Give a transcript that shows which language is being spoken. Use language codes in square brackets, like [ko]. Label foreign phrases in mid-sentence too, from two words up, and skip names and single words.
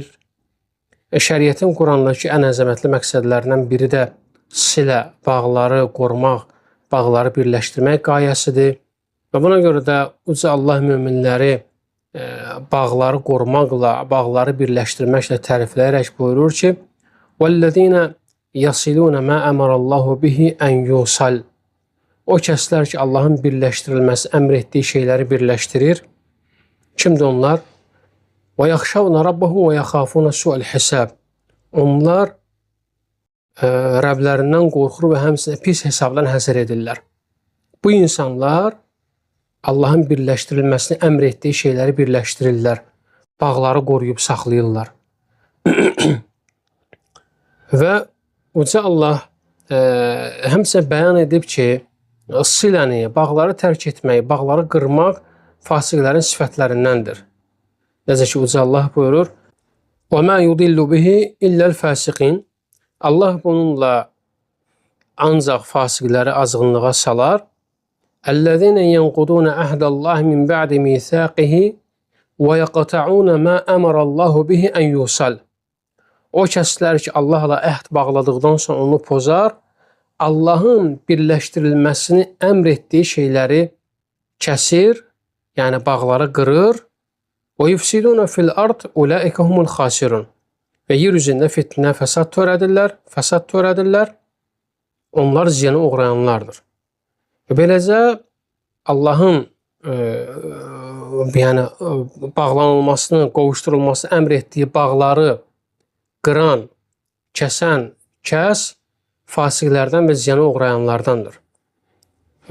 [az] Şəriətin Qurandakı ən əzəmətli məqsədlərindən biri də silə, bağları qorumaq, bağları birləşdirmək qayəsidir. Və buna görə də uca Allah möminləri bağları qorumaqla, bağları birləşdirməklə tərifləyərək buyurur ki, [ar] وَالَّذِينَ يَصِلُونَ مَا أَمَرَ اللّٰهُ بِهِ أَنْ يُوصَلْ. [az] O kəslər ki, Allahın birləşdirilməsi, əmr etdiyi şeyləri birləşdirir. Kimdir onlar? [ar] وَيَخْشَوْنَ رَبَّهُمْ وَيَخَافُونَ سُوءَ الْحِسَابِ. [az] Onlar Rəblərindən qorxur və həmçinin pis hesabdan həzər edirlər. Bu insanlar Allahın birləşdirilməsini əmr etdiyi şeyləri birləşdirirlər. Bağları qoruyub saxlayırlar. Və uca Allah həmçinin bəyan edib ki, siləni, bağları tərk etmək, bağları qırmaq fasiqlərin sifətlərindəndir. Necə ki, uca Allah buyurur, [ar] وَمَا يُضِلُّ بِهِ إِلَّا الْفَاسِقِينَ. [az] Allah bununla ancaq fasiqləri azğınlığa salar. [ar] اَلَّذِينَ يَنْقُضُونَ عَهْدَ اللّٰهِ مِنْ بَعْدِ مِيثَاقِهِ وَيَقْطَعُونَ مَا أَمَرَ اللّٰهُ بِهِ أَنْ يُوصَلْ. [az] O kəslər ki, Allahla əhd bağladıqdan sonra onu pozar, Allahın birləşdirilməsini əmr etdiyi şeyləri kəsir, yəni bağları qırır. [ar] وَيُفْسِدُونَ فِي الْأَرْضِ أُولَٰئِكَ هُمُ الْخَاسِرُونَ. [az] Və yer üzündə fitnə, fəsad törədirlər. Onlar ziyana uğrayanlardır. Və beləcə Allahın yəni bağlanılmasını, qovuşdurulmasını əmr etdiyi bağları qıran, kəsən, fasiqlərdən və ziyana uğrayanlardandır.